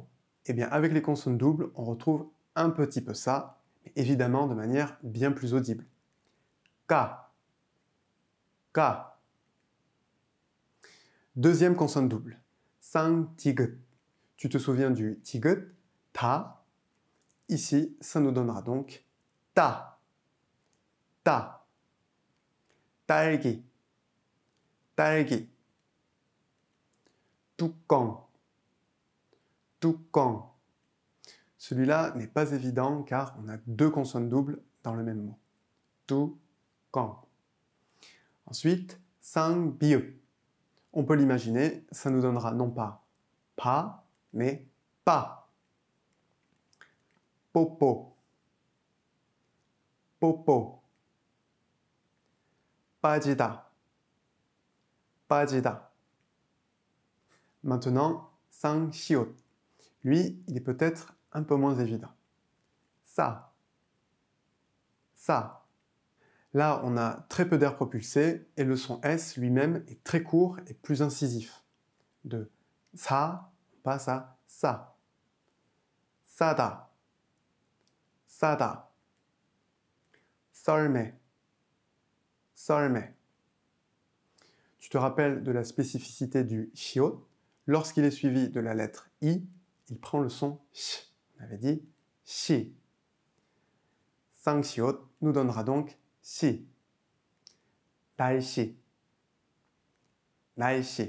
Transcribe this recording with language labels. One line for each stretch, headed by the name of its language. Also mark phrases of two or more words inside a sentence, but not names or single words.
French: Et bien, avec les consonnes doubles, on retrouve un petit peu ça, mais évidemment de manière bien plus audible.
Korean: 까, 까.
French: Deuxième consonne double.
Korean: 쌍, 디귿.
French: Tu te souviens du tigut, ta. Ici, ça nous donnera donc ta, ta.
Korean: 딸기, 딸기. 뚜껑, 뚜껑.
French: Celui-là n'est pas évident car on a deux consonnes doubles dans le même mot. 뚜껑. Ensuite, 쌍비읍. On peut l'imaginer, ça nous donnera non pas pa, mais pa.
Korean: 뽀뽀, 뽀뽀. 빠지다, 빠지다.
French: Maintenant, 쌍시옷. Lui, il est peut-être un peu moins évident. Ça, ça. Là, on a très peu d'air propulsé et le son S lui-même est très court et plus incisif. De ça, on passe à ça.
Korean: 싸다, 싸다. 썰매, 썰매.
French: Tu te rappelles de la spécificité du shiot. Lorsqu'il est suivi de la lettre I, il prend le son sh. On avait dit shi. 쌍시옷 nous donnera donc si.
Korean: 날씨, 날씨.